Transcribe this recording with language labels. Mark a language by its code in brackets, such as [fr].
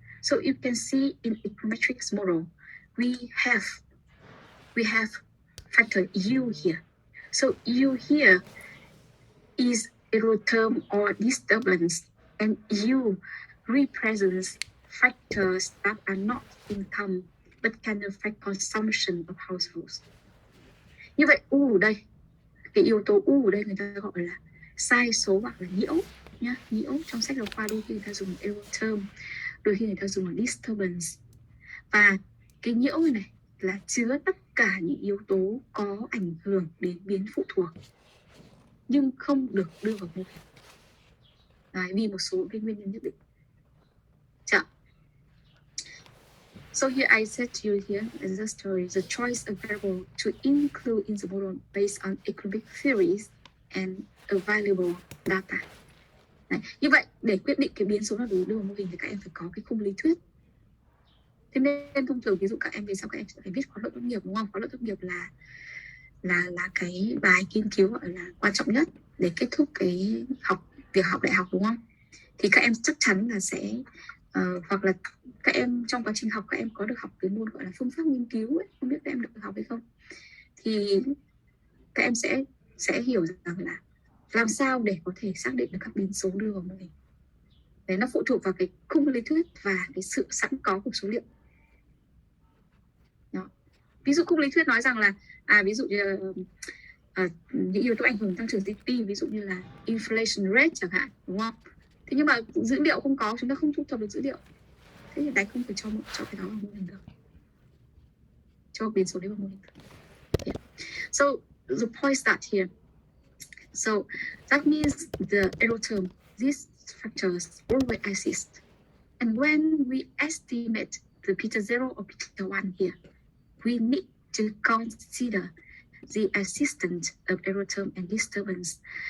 [en] So you can see in econometrics model, we have factor U here. So U here is error term or disturbance, and U represents factors that are not income but can affect consumption of households. [vi] Như vậy U đây, cái yếu tố U đây người ta gọi là sai số hoặc là nhiễu nhá. Nhiễu trong sách giáo khoa đôi khi người ta dùng error term, đôi khi người ta dùng là disturbance. Và cái nhiễu này là chứa tất cả những yếu tố có ảnh hưởng đến biến phụ thuộc nhưng không được đưa vào mô hình. Đấy, vì một số cái nguyên nhân nhất định. Chợ. [en] So here I said to you here in the story, the choice of variable to include in the model based on economic theories and available data. [vi] Đấy. Như vậy để quyết định cái biến số nào đưa vào mô hình thì các em phải có cái khung lý thuyết. Thế nên thông thường ví dụ các em về sau các em sẽ phải viết khóa luận tốt nghiệp, đúng không? Khóa luận tốt nghiệp là cái bài nghiên cứu gọi là quan trọng nhất để kết thúc cái việc học đại học, đúng không? Thì các em chắc chắn là sẽ hoặc là các em trong quá trình học các em có được học cái môn gọi là phương pháp nghiên cứu ấy, không biết các em được học hay không, thì các em sẽ hiểu rằng là làm sao để có thể xác định được các biến số đưa vào mô hình. Đấy, nó phụ thuộc vào cái khung lý thuyết và cái sự sẵn có của số liệu. Đó. Ví dụ khung lý thuyết nói rằng là ví dụ như những yếu tố ảnh hưởng tăng trưởng GDP, ví dụ như là inflation rate chẳng hạn, đúng không? Thế nhưng mà dữ liệu không có, chúng ta không thu thập được dữ liệu, thế thì đánh không thể cho cái đó vào mô hình được, cho biến số đấy vào mô hình được. [en] Yeah. So the point start here. So that means the error term, these factors always exist, and when we estimate the beta 0 or beta 1 here, we need to consider the existence of error term and disturbance.